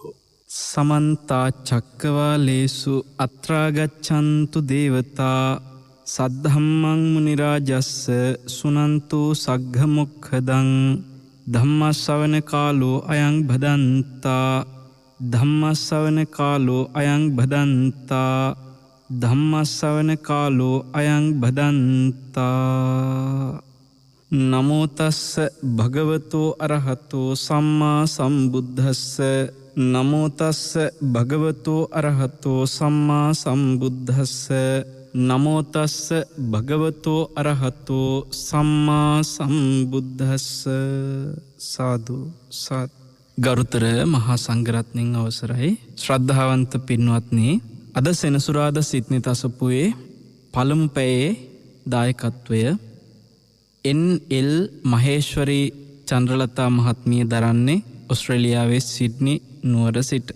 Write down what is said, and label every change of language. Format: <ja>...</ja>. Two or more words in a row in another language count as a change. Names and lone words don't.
<pi>සමන්ත චක්කවාලේසු අත්‍රා ගච්ඡන්තු දේවතා සද්ධම්මං මුනි රාජස්ස සුනන්තු සග්ග මොක්ඛදං ධම්මස්සවන කාලෝ අයං භදන්තා ධම්මස්සවන කාලෝ අයං භදන්තා ධම්මස්සවන කාලෝ අයං භදන්තා. නමෝ තස්ස භගවතෝ අරහතෝ සම්මා සම්බුද්දස්ස නමෝ තස්ස භගවතෝ අරහතෝ සම්මා සම්බුද්දස්ස නමෝ තස්ස භගවතෝ අරහතෝ සම්මා සම්බුද්දස්ස.</pi> <si>සාදු සත්. ගරුතර මහා සංඝරත්නයන් අවසරයි. ශ්‍රද්ධාවන්ත පින්වත්නි, අද සෙනසුරාදා සිත්නි තසපුවේ පළමු පැයේ දායකත්වය එන්.එල්. මහේශ්වරී චන්ද්‍රලතා මහත්මිය දරන්නේ ඔස්ට්‍රේලියාවේ සිඩ්නි නුවර සිට.</si>